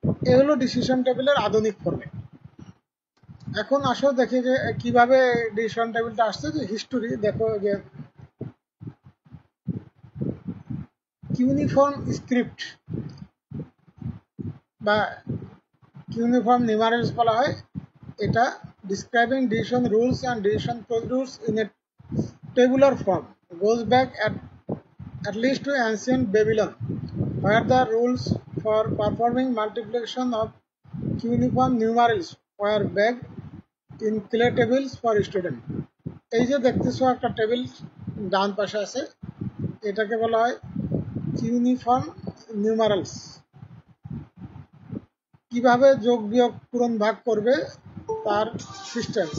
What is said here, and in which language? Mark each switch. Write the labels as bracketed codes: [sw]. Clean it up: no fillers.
[bn] এ হলো ডিসিশন টেবিলের আধুনিক ফর্মে। এখন আসো দেখি যে কিভাবে ডিসিশন টেবিলটা আসছে। যে হিস্টোরি দেখো, যে ইউনিফর্ম স্ক্রিপ্ট বা ইউনিফর্ম নিউমারেলস বলা হয়। এটা [en] Describing decision rules and decision procedures in a tabular form goes back at least to ancient Babylon, where the rules for performing multiplication of cuneiform numerals were baked in clay tables for student. [bn] এই যে দেখতেছো একটা table ডান পাশে আছে, এটাকে বলা হয় cuneiform নিউমারালস। কিভাবে যোগ বিয়োগ পূরণ ভাগ করবে তার সিস্টেম।